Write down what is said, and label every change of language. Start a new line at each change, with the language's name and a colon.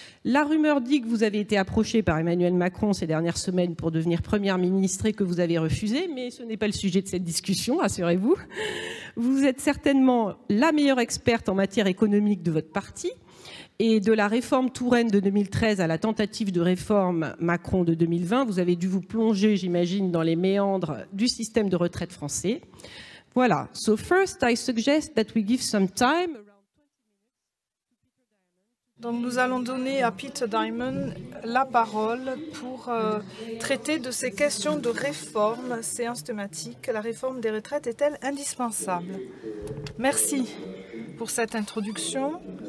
French: La rumeur dit que vous avez été approchée par Emmanuel Macron ces dernières semaines pour devenir première ministre et que vous avez refusé, mais ce n'est pas le sujet de cette discussion, rassurez-vous. Vous êtes certainement la meilleure experte en matière économique de votre parti. Et de la réforme Touraine de 2013 à la tentative de réforme Macron de 2020, vous avez dû vous plonger, j'imagine, dans les méandres du système de retraite français. Voilà.
English: So first, I suggest that we give some time.
French: Donc nous allons donner à Peter Diamond la parole pour traiter de ces questions de réforme, séance thématique. La réforme des retraites est-elle indispensable? Merci pour cette introduction.